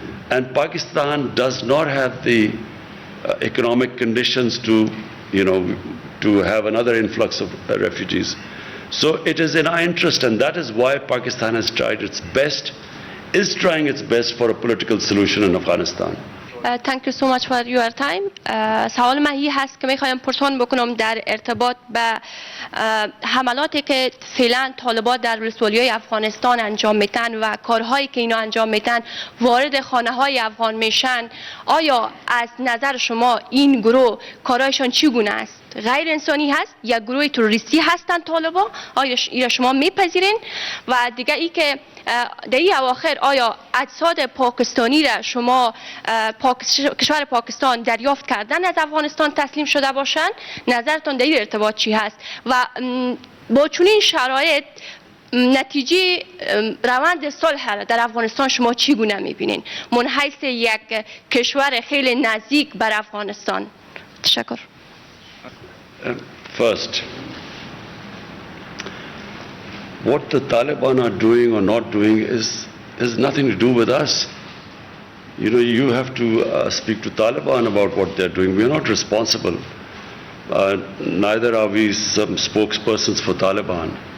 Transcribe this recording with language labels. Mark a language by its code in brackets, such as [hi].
[en] And Pakistan does not have the economic conditions to have another influx of refugees. So it is in our interest, and that is why Pakistan has tried its best, is trying its best for a political solution in Afghanistan. Thank you so much for your time. [fa] سوال من این هست که میخوایم پرسان بکنم در ارتباط به حملاتی که فعلا طالبان در ولسوالیای افغانستان انجام میتن و کارهایی که اینا انجام میتن وارد خانه های افغان میشن. آیا از نظر شما این گروه کارهایشان چگونه است؟ غیر انسانی هست یا گروه تروریستی هستند طالبان؟ آیا شما میپذیرین؟ و دیگه ای که در این اواخر آیا اجساد پاکستانی را شما کشور پاکستان دریافت کردن از افغانستان تسلیم شده باشند؟ نظرتان در این ارتباط چی هست؟ و با چنین شرایط نتیجه روند صلح در افغانستان شما چگونه میبینین من حیث یک کشور خیلی نزدیک بر افغانستان؟ تشکر. [en] First, what the Taliban are doing or not doing has nothing to do with us. You have to speak to Taliban about what they're doing. We are not responsible. Neither are we some spokespersons for Taliban.